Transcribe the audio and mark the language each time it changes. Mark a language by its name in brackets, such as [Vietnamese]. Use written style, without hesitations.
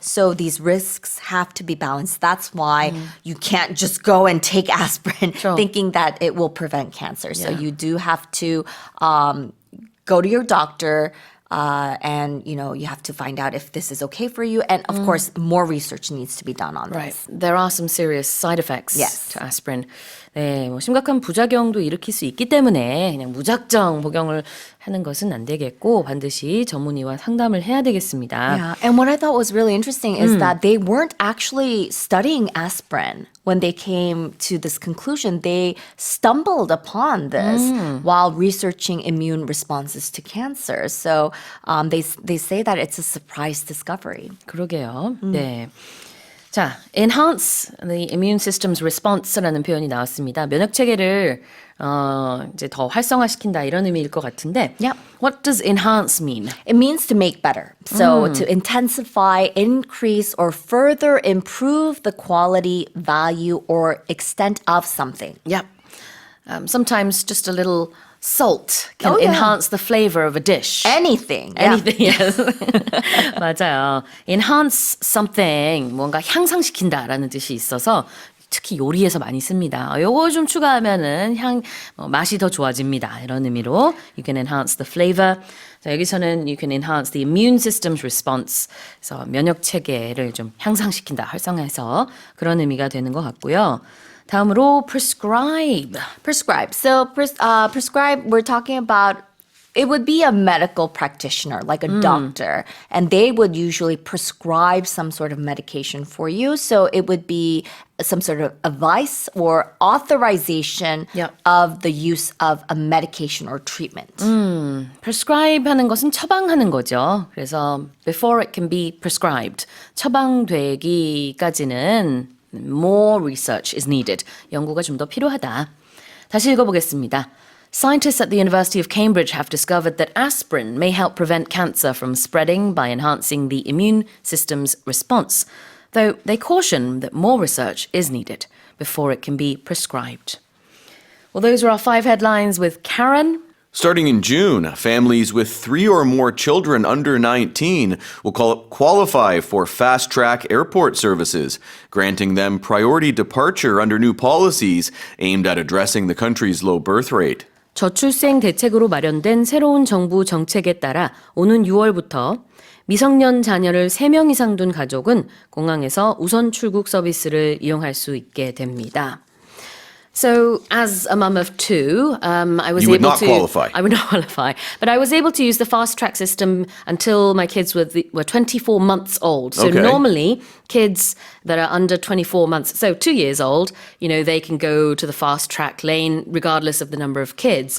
[English] So these risks have to be balanced. That's why you can't just go and take aspirin Sure. thinking that it will prevent cancer. So Yeah. you do have to go to your doctor. And you have to find out if this is okay for you, and of course, more research needs to be done on Right. this. There are some serious side effects Yes. to aspirin. [Korean] 네, 뭐 심각한 부작용도 일으킬 수 있기 때문에 그냥 무작정 복용을 하는 것은 안 되겠고 반드시 전문의와 상담을 해야 되겠습니다. [English] Yeah, and what I thought was really interesting is that they weren't actually studying aspirin when they came to this conclusion. They stumbled upon this while researching immune responses to cancer. So they say that it's a surprise discovery. [Korean] 그러게요. 네. 자, [English] enhance the immune system's response [Korean] 라는 표현이 나왔습니다. 면역 체계를 이제 더 활성화시킨다 이런 의미일 것 같은데. [English] Yep. What does enhance mean? It means to make better. So to intensify, increase, or further improve the quality, value, or extent of something. Yep. Sometimes just a little salt can Oh, yeah. enhance the flavor of a dish. Anything. Yeah. Anything, yes. [Korean] 맞아요. [English] Enhance something, [Korean] 뭔가 향상시킨다라는 뜻이 있어서 특히 요리에서 많이 씁니다. 요거 좀 추가하면은 맛이 더 좋아집니다. 이런 의미로 [English] you can enhance the flavor. [Korean] 자, 여기서는 [English] you can enhance the immune system's response. [Korean] 그래서 면역 체계를 좀 향상시킨다, 활성화해서 그런 의미가 되는 것 같고요. 다음으로 prescribe. [English] Prescribe. So prescribe, we're talking about, it would be a medical practitioner, like a doctor, and they would usually prescribe some sort of medication for you. So it would be some sort of advice or authorization Yep. of the use of a medication or treatment. [Korean] prescribe 하는 것은 처방하는 거죠. 그래서 [English] before it can be prescribed, [Korean] 처방되기까지는 [English] more research is needed. [Korean] 연구가 좀 더 필요하다. 다시 읽어보겠습니다. [English] Scientists at the University of Cambridge have discovered that aspirin may help prevent cancer from spreading by enhancing the immune system's response, though they caution that more research is needed before it can be prescribed. Well, those are our 5 headlines with Karen. Starting in June, families with 3 or more children under 19 will qualify for fast-track airport services, granting them priority departure under new policies aimed at addressing the country's low birth rate. [Korean] 저출생 대책으로 마련된 새로운 정부 정책에 따라 오는 6월부터 미성년 자녀를 3명 이상 둔 가족은 공항에서 우선 출국 서비스를 이용할 수 있게 됩니다. [English] So, as a mum of two, I was You would able not to. qualify. I would not qualify, but I was able to use the fast track system until my kids were 24 months old. So Okay. normally, kids that are under 24 months, so 2 years old, they can go to the fast track lane regardless of the number of kids.